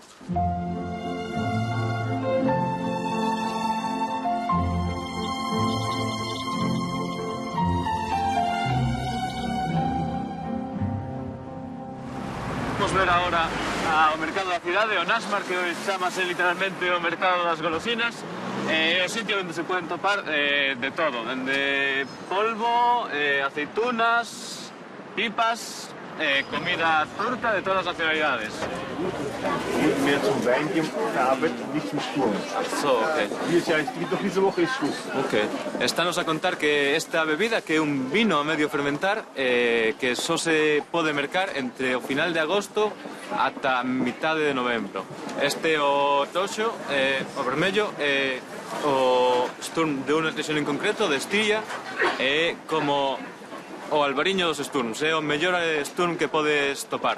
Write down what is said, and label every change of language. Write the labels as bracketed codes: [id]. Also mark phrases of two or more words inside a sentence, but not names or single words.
[gl] Vamos ver agora ao mercado da cidade, o Nasmar, que chamase literalmente o mercado das golosinas. É o sitio onde se poden topar de todo, dende polvo, aceitunas, pipas, comida, fruta de [es] todas las nacionalidades. [de] Mehr zum Wein gearbeitet, nicht zum Sturm. Diese Woche ist Schluss. Ok. [gl] Estános a contar que esta bebida, que é un vino a medio fermentar, que só se pode mercar entre o final de agosto ata mitade de novembro. Este o toxo, o vermello, o Sturm de unha región en concreto, de Estiria, é como o albariño dos Sturms, é o mellor Sturm que podes topar.